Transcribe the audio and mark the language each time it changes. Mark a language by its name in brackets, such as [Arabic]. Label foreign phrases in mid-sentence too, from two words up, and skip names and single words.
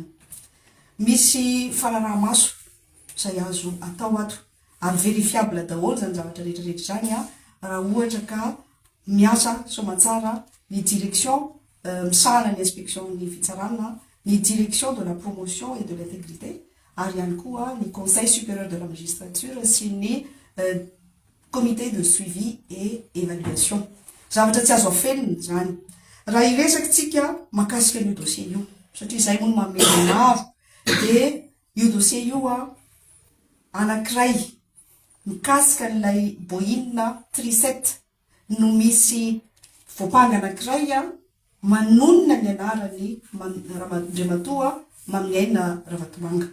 [Malagasy] Misy falalamaso izay azo atao ato ary verifiable daholo izany zavatra rehetrarehetra izany raha ohatra ka miasa soamantsara ny direction misahana ny inspection ny fitsarana, ny [French] direction de la promotion et de l'intégrité, [Malagasy] ary ihany koa ny [French] conseil supérieur de la magistrature [Malagasy] sy ny [French] comité de suivi et évaluation. [Malagasy] Zavatra tsy azo afelina izany. Raha iresakintsika makasika io dossier io, satria izay moa no mamely maro, dia io dossier io anankiray mikasika n'ilay Boeing 37 no misy voapanga anankiray manonona ny anarany Andriamatoa Maminiaina Ravatomanga.